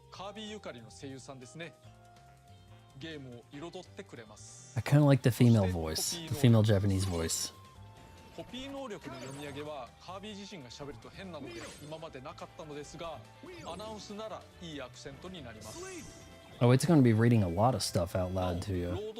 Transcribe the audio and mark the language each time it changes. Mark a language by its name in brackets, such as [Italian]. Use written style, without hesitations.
[Japanese] カービーゆかりの声優さんですね。ゲームを彩ってくれます。 [English] I kind of like the female voice, the female Japanese voice. [Japanese] コピー能力の読み上げはカービー自身が喋ると変なので今までなかったのですが、アナウンスならいいアクセントになります。 [English] Oh, it's going to be reading a lot of stuff out loud to you.